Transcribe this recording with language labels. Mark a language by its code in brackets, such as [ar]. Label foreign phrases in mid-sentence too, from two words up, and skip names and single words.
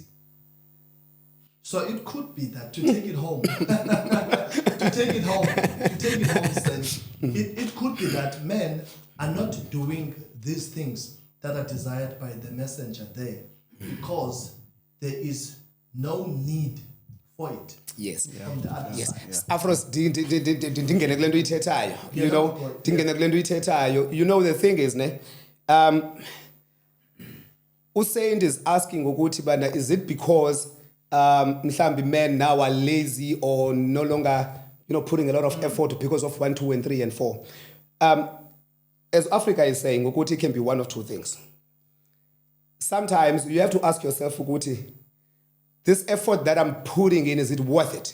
[en] So it could be that to take it home, sense, it could be that men are not doing these things that are desired by the messenger there because there is no need for it. Yes. From the other side. [xh] Afros dingene kule nto uyithethayo. [en] You know, [xh] dingene kule nto uyithethayo. [en] You know, the thing is Usaint is asking [xh] ukuthi bana, [en] is it because mhlambi men now are lazy or no longer, putting a lot of effort because of 1, 2, and 3, and 4? as Africa is saying, ukuthi can be one of two things. Sometimes you have to ask yourself, ukuthi, this effort that I'm putting in, is it worth it?